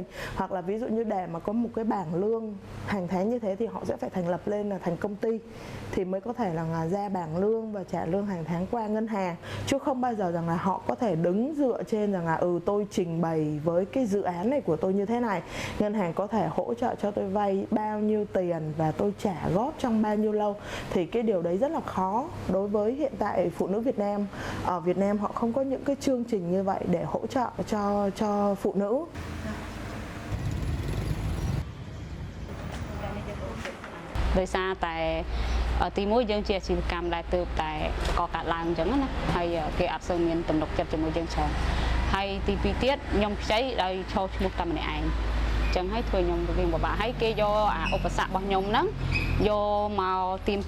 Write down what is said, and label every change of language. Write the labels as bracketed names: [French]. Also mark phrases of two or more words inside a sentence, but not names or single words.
[Vietnamese] Hoặc là ví dụ như để mà có một cái bảng lương hàng tháng như thế thì họ sẽ phải thành lập lên là thành công ty thì mới có thể là ra bảng lương và trả lương hàng tháng qua ngân hàng, chứ không bao giờ rằng là họ có thể đứng dựa trên rằng là tôi trình bày với cái dự án này của tôi như thế này, ngân hàng có thể hỗ trợ cho tôi vay bao nhiêu tiền và tôi trả góp trong bao nhiêu lâu. Thì cái điều đấy rất là khó đối với hiện tại phụ nữ Việt Nam. Ở Việt Nam họ không có những cái chương trình như vậy để hỗ trợ cho phụ nữ. [Khmer] ដោយសារតែទីមួយយើងជាអាជីវកម្មដែលទើបតែកកើតឡើងអញ្ចឹងណាហើយគេអត់សូវមានទំនុកចិត្តជាមួយយើងច្រើនហើយទីពីរទៀតខ្ញុំខ្ចី ដោយឈរឈ្មោះតែម្នាក់ឯងចឹងហើយធ្វើខ្ញុំរៀងពិបាកហើយគេយកអាឧបសគ្គរបស់ខ្ញុំហ្នឹងយកមកទៀម